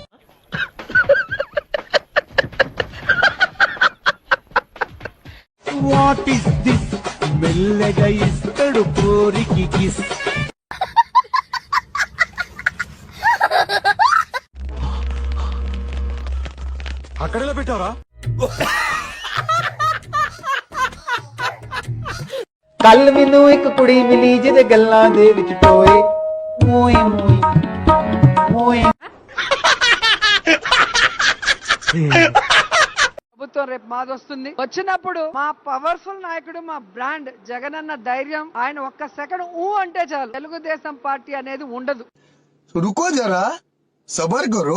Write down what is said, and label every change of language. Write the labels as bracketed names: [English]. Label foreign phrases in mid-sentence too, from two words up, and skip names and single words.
[English] What is this? [Telugu] మెల్లగా ఇస్తాడు కోరికి కిస్. అక్కడెలా పెట్టావరా? [Punjabi] ਕੱਲ ਮੈਨੂੰ ਇੱਕ ਕੁੜੀ ਮਿਲੀ ਜਿਹਦੇ ਗੱਲਾਂ ਦੇ ਵਿੱਚ ਟੋਏ ਮੋਏ ਮੋਏ ਮੋਏ. [Telugu] ప్రభుత్వం రేపు మాది వస్తుంది. వచ్చినప్పుడు మా పవర్ఫుల్ నాయకుడు, మా బ్రాండ్ జగన్ అన్న ధైర్యం, ఆయన ఒక్క సెకండ్ ఊ అంటే చాలు తెలుగుదేశం పార్టీ అనేది ఉండదు. [Hindi] रुको ज़रा सब्र करो.